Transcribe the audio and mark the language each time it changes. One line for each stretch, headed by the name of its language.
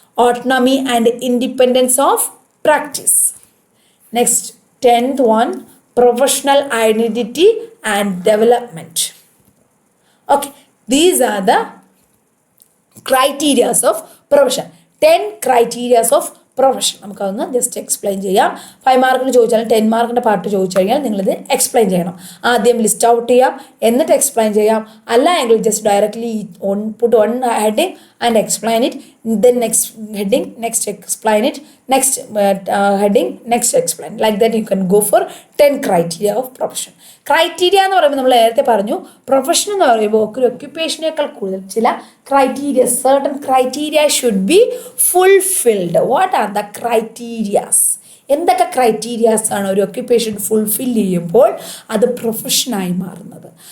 English: Autonomy and independence of practice. Next, 10th one, professional identity and development. Okay, these are the criteria of profession. 10 criteria of profession.
Malayalam: നമുക്കതൊന്ന് just explain ചെയ്യാം. 5 മാർക്കിന് ചോദിച്ചാലും 10 മാർക്കിൻ്റെ part ചോദിച്ചു കഴിഞ്ഞാൽ നിങ്ങളിത് explain ചെയ്യണം. ആദ്യം ലിസ്റ്റ് ഔട്ട് ചെയ്യാം, എന്നിട്ട് എക്സ്പ്ലെയിൻ ചെയ്യാം. അല്ല എങ്കിൽ
English: Just directly put one heading and explain it. Then next heading, next explain it. Next heading, next explain. Like that you can go for 10 criteria of profession.
Malayalam: Criteria എന്ന് പറയുമ്പോൾ നമ്മൾ നേരത്തെ പറഞ്ഞു, പ്രൊഫഷൻ എന്ന് പറയുമ്പോൾ ഒരു ഒക്യുപ്പേഷനേക്കാൾ കൂടുതൽ ചില criteria,
English: Certain criteria should be fulfilled. What are the criterias?
Malayalam: എന്തൊക്കെ ക്രൈറ്റീരിയാസ് ആണ് ഒരു ഒക്യുപ്പേഷൻ ഫുൾഫിൽ ചെയ്യുമ്പോൾ അത് പ്രൊഫഷനായി മാറുന്നത്?